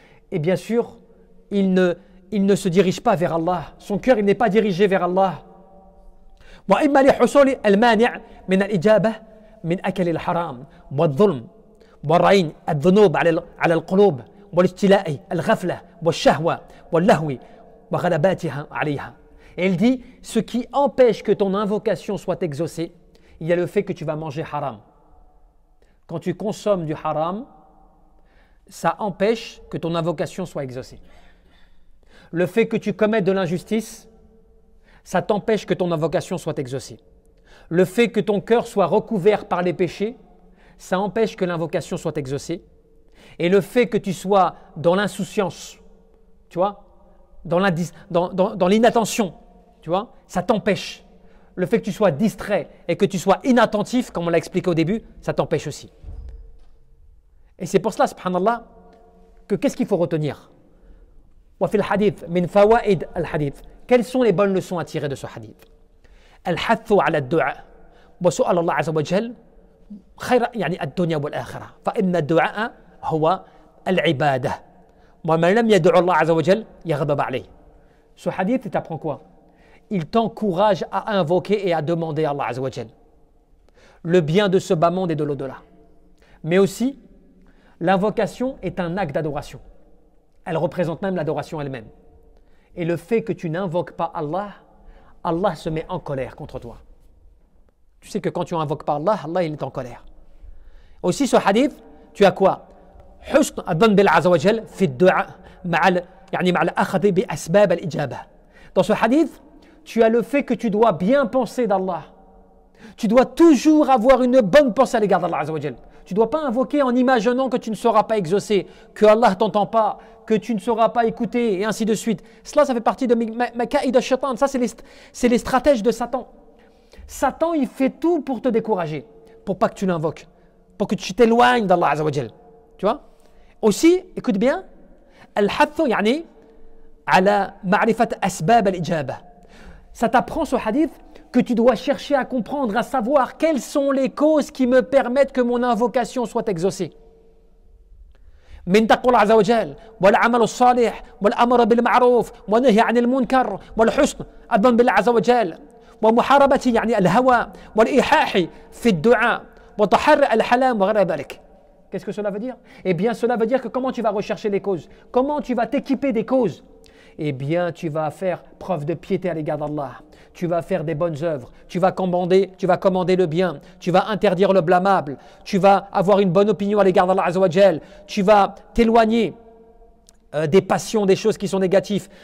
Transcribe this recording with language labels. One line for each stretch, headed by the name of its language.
French: Et bien sûr, il ne se dirige pas vers Allah. Son cœur, il n'est pas dirigé vers Allah.
Arabic: من الإجابة من أكل الحرام والظلم والرين الذنوب على القلوب والاستيلاء الغفلة والشهوة واللهو وغلباتها عليها.
French: Et il dit, ce qui empêche que ton invocation soit exaucée, il y a le fait que tu vas manger haram. Quand tu consommes du haram, ça empêche que ton invocation soit exaucée. Le fait que tu commettes de l'injustice, ça t'empêche que ton invocation soit exaucée. Le fait que ton cœur soit recouvert par les péchés, ça empêche que l'invocation soit exaucée. Et le fait que tu sois dans l'insouciance, tu vois, dans l'inattention, tu vois, ça t'empêche. Le fait que tu sois distrait et que tu sois inattentif, comme on l'a expliqué au début, ça t'empêche aussi. Et c'est pour cela, subhanallah, que qu'est-ce qu'il faut retenir?
Arabic: Wa fil hadith, min fawaid al-hadith.
French: Quelles sont les bonnes leçons à tirer de ce hadith?
Arabic: الحث على الدعاء وسؤال الله عز وجل خير يعني الدنيا والآخرة فإن الدعاء هو العبادة ومن لم يدع الله عز وجل يغضب عليه.
French: Ce hadith t'apprend quoi? Il t'encourage à invoquer et à demander à Allah Azza wa Jal le bien de ce bas monde et de l'au-delà. Mais aussi, l'invocation est un acte d'adoration. Elle représente même l'adoration elle-même. Et le fait que tu n'invoques pas Allah, Allah se met en colère contre toi. Tu sais que quand tu n'invoques pas Allah, Allah il est en colère. Aussi ce hadith, tu as quoi?
Arabic: حسن الظن بالله عز وجل في الدعاء مع الأخذ بأسباب الإجابة.
French: Dans ce hadith, tu as le fait que tu dois bien penser d'Allah. Tu dois toujours avoir une bonne pensée à l'égard d'Allah Azza wa Jal. Tu ne dois pas invoquer en imaginant que tu ne seras pas exaucé, que Allah ne t'entend pas, que tu ne seras pas écouté, et ainsi de suite. Cela, ça fait partie de Makaïd al-Shaitan. Ça, c'est les stratèges de Satan. Satan, il fait tout pour te décourager, pour pas que tu l'invoques, pour que tu t'éloignes d'Allah Azza wa Jal. Tu vois? Aussi, écoute bien,
Arabic: al-hathu yani ala ma'rifat asbab al-ijaba.
French: Ça t'apprend ce hadith que tu dois chercher à comprendre, à savoir quelles sont les causes qui me permettent que mon invocation soit exaucée.
Arabic: من تقوى الله عز وجل والعمل الصالح والأمر بالمعروف والنهي عن المنكر والحسن الظن بالله عز وجل ومحاربة يعني الهوى والإيحاح في الدعاء وتحري الحلال وغير ذلك.
French: Qu'est-ce que cela veut dire? Eh bien, cela veut dire que comment tu vas rechercher les causes? Comment tu vas t'équiper des causes? Eh bien, tu vas faire preuve de piété à l'égard d'Allah. Tu vas faire des bonnes œuvres. Tu vas commander le bien. Tu vas interdire le blâmable. Tu vas avoir une bonne opinion à l'égard d'Allah Azza wa Jal. Tu vas t'éloigner des passions, des choses qui sont négatives.